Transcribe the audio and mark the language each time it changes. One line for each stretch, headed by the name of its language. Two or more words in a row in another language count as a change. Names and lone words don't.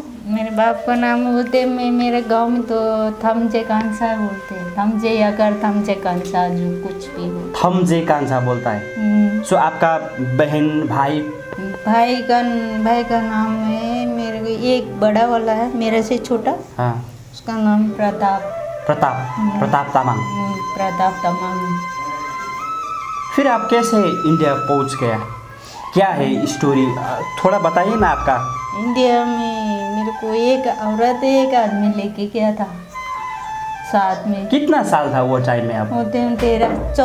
Hindi: मेरे बाप का नाम बोलते मेरे गांव में तो थमजे कांसा बोलते हैं। थमजे या कर थमजे कांसा, जो कुछ भी हो, थमजे कांसा बोलता है। सो आपका बहन भाई भाई का नाम है मेरे को, एक बड़ा वाला है मेरे से छोटा। हाँ। उसका नाम प्रताप तामाङ। प्रताप तामाङ। फिर आप कैसे इंडिया पहुंच गया? क्या है स्टोरी, थोड़ा बताइए ना आपका। इंडिया में मेरे को एक औरत एक आदमी लेके गया था साथ में। कितना साल था वो टाइम में आप?